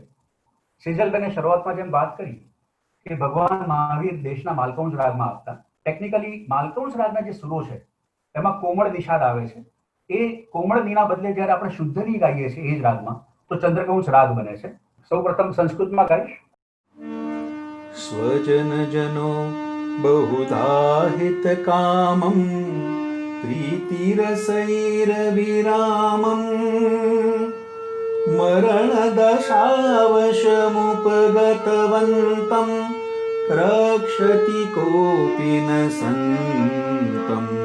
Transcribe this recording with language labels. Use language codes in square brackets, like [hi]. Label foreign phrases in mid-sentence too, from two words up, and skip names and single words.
[gu] સેજલબેને શરૂઆતમાં જેમ વાત કરી કે ભગવાન મહાવીર દેશના માલકૌંસ રાગમાં આવતા. ટેકનિકલી માલકૌંસ રાગના જે સુરો છે એમાં કોમળ નિષાદ આવે છે. એ કોમળ નીના બદલે જ્યારે આપણે શુદ્ધની ગાઈએ છીએ એ જ રાગમાં તો ચંદ્રકૌંસ રાગ બને છે. સૌ પ્રથમ સંસ્કૃતમાં ગાઈશ. [sa] स्वजन जनो बहुधा हित कामं प्रीतिरसैर विरामं मरण दशावशमुपगतवन्तं रक्षति कोऽपि न सन्तं